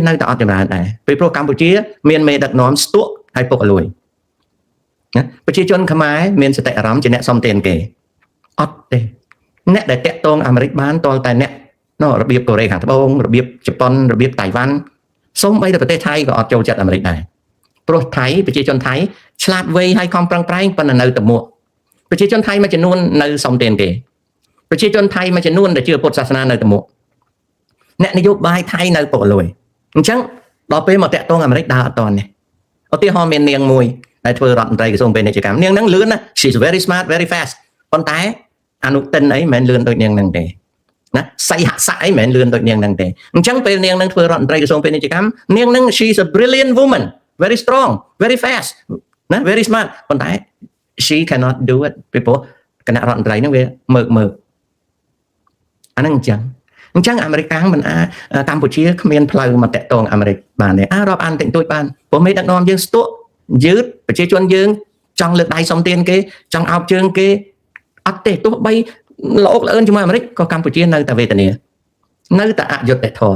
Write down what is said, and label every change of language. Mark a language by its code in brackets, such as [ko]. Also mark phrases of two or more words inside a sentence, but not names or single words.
[km] នៅតែអត់ចម្រើនដែរពីព្រោះកម្ពុជាមានមេដឹកនាំស្ទក់ហើយពុកអលួយណាប្រជាជនខ្មែរមានសតិអារម្មណ៍ជាអ្នកសំទែនគេអត់ទេអ្នកដែលតាក់ទងអាមេរិកបានតលតែអ្នករបៀបកូរ៉េខាងត្បូងរបៀបជប៉ុនរបៀបតៃវ៉ាន់សូម្បីតែប្រទេសថៃក៏អត់ចូលចិត្តអាមេរិកដែរព្រោះថៃប្រជាជនថៃឆ្លាតវៃហើយខំប្រឹងប្រែងប៉ុន្តែនៅតែ មួកប្រជាជនថៃមួយចំនួននៅសំទែនគេប្រជាជនថៃមួយចំនួនដែលជឿពុទ្ធសាសនានៅតែមួកអ្នកនយោបាយថៃនៅពុកលួយអញ្ចឹងដល់ពេលមកតាក់ទងអាមេរិកដើរអត់តនេះឧទាហរណ៍មាននាងមួយដែលធ្វើរដ្ឋមន្ត្រីក្រសួងពាណិជ្ជកម្មនាងហ្នឹងលឿនណា [en] she's very smart very fast [km] ប៉ុន្តែអនុទិនអីមិនមែនលឿនដូចនាងហ្នឹងទេណាសៃហស័កអីមិនមែនលឿនដូចនាងហ្នឹងទេអញ្ចឹងពេលនាងហ្នឹងធ្វើរដ្ឋមន្ត្រីក្រសួងពាណិជ្ជកម្មនាងហ្នឹង [en] she's a brilliant woman very strong very fast [km] ណា [en] very smart [km] ប៉ុន្តែ [en] she cannot do it [km] ពីព្រោះគណៈរដ្ឋមន្ត្រីហ្នឹងវាមើកអាហ្នឹងអញ្ចឹងអាមេរិកកាំងមិនកម្ពុជាគ្មានផ្លូវមកតាក់ទងអាមេរិកបានទេរាប់អានតិចតួចបានព្រោះមេដឹកនាំយើងស្ទក់យឺតប្រជាជនយើងចង់លើកដៃសុំទានគេចង់អោបជើងគេអត់ទេទោះបីល្អកល្អឿនជាមួយអាមេរិកក៏កម្ពុជានៅតែវេទនានៅតែអយុត្តិធម៌